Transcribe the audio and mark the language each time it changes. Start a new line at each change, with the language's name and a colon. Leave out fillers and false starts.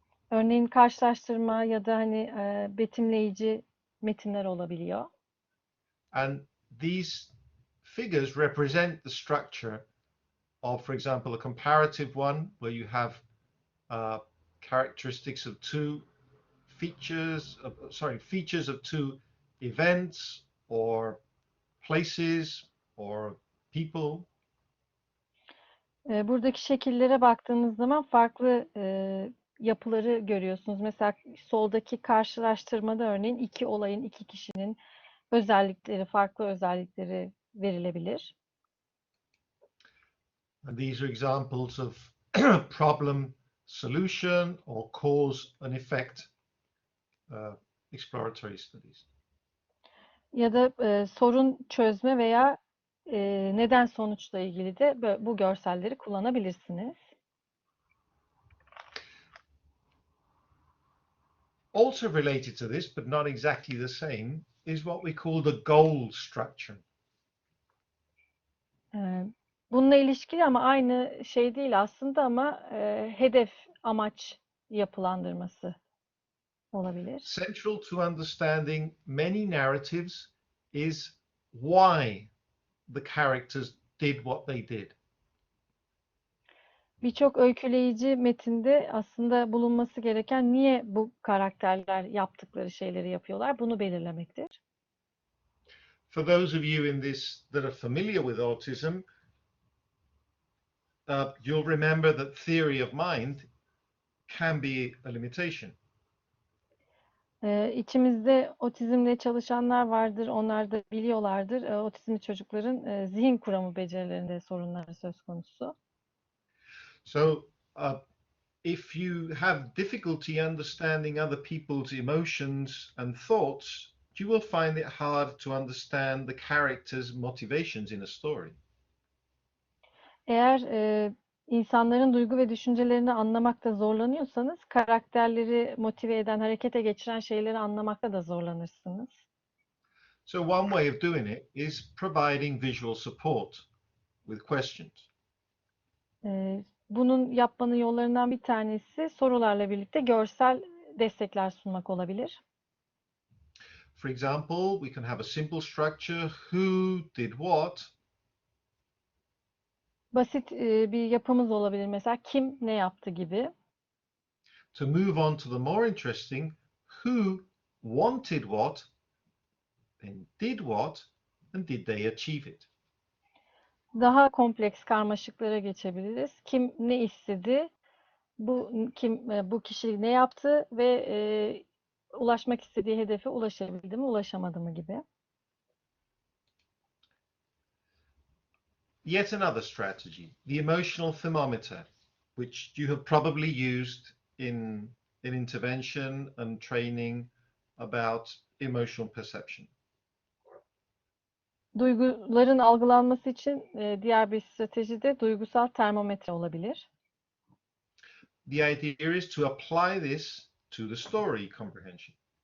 Turkish: Örneğin karşılaştırma ya da hani betimleyici metinler olabiliyor.
English: And these figures represent the structure of, for example, a comparative one where you have characteristics of two features of two events or places or people.
Turkish: Buradaki şekillere baktığınız zaman farklı yapıları görüyorsunuz. Mesela soldaki karşılaştırmada örneğin iki olayın, iki kişinin farklı özellikleri verilebilir.
English: And these are examples of problem solution or cause and effect exploratory studies.
Turkish: Ya da sorun çözme veya neden sonuçla ilgili de bu görselleri kullanabilirsiniz.
English: Also related to this, but not exactly the same, is what we call the goal structure.
Turkish: Bununla ilişkili ama aynı şey değil aslında ama hedef, amaç yapılandırması olabilir.
English: Central to understanding many narratives is why the characters did what they did.
Turkish: Birçok öyküleyici metinde aslında bulunması gereken niye bu karakterler yaptıkları şeyleri yapıyorlar bunu belirlemektir.
English: For those of you in this that are familiar with autism, you'll remember that theory of mind can be a limitation.
Turkish: İçimizde otizmle çalışanlar vardır, onlar da biliyorlardır. Otizmli çocukların zihin kuramı becerilerinde sorunları söz konusu.
English: So if you have difficulty understanding other people's emotions and thoughts, you will find it hard to understand the characters' motivations in a story.
Turkish: Eğer insanların duygu ve düşüncelerini anlamakta zorlanıyorsanız, karakterleri motive eden, harekete geçiren şeyleri anlamakta da zorlanırsınız.
English: So one way of doing it is providing visual support with questions.
Turkish: Bunun yapmanın yollarından bir tanesi sorularla birlikte görsel destekler sunmak olabilir.
English: For example, we can have a simple structure, who did what.
Turkish: Basit bir yapımız olabilir. Mesela kim ne yaptı gibi.
English: To move on to the more interesting, who wanted what, then did what, and did they achieve it?
Turkish: Daha kompleks karmaşıklara geçebiliriz. Kim ne istedi? Bu kişi ne yaptı ve ulaşmak istediği hedefe ulaşabildi mi, ulaşamadı mı gibi.
English: Yet another strategy, the emotional thermometer, which you have probably used in intervention and training about emotional perception.
Turkish: Duyguların algılanması için diğer bir strateji de duygusal termometre olabilir.
English: The idea is to apply this to the story comprehension.